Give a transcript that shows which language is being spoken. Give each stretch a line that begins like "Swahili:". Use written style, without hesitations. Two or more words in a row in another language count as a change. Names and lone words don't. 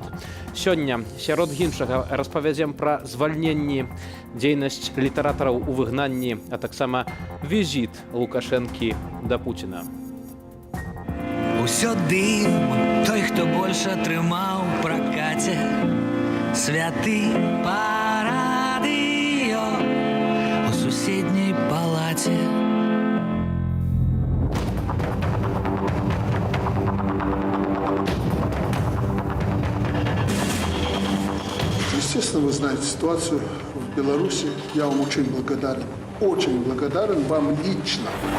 Belarusian: Сёння, сярод іншага, распавядзем пра звальненні, дзейнасць літаратараў у выгнанні, а таксама візіт Лукашэнкі да Пуціна. Усё дым, той, хто больш атрымаў у пракаце, святы па радыё у суседняй палаце.
Russian: Естественно, вы знаете ситуацию в Беларуси. Я вам очень благодарен вам лично.